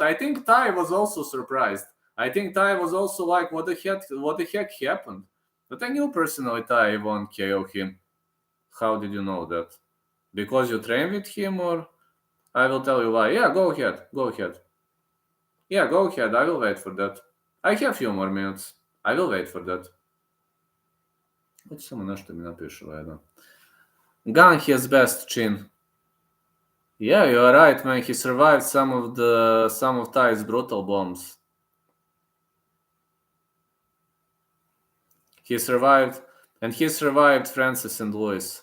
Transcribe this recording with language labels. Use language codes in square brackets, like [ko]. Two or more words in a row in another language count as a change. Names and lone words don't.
[en] I think Tai was also surprised. I think Tai was also like, what the heck happened? But I knew personally Tai won't KO him. How did you know that? Because you train with him, or? I will tell you why. Yeah, go ahead. Yeah, go ahead. I will wait for that. I have few more minutes. I will wait for that. [bs] Hoće samo nešto mi napiše valjda. [en] Gun has best chin. Yeah, you are right, man. He survived some of Ty's brutal bombs. He survived Francis and Lewis.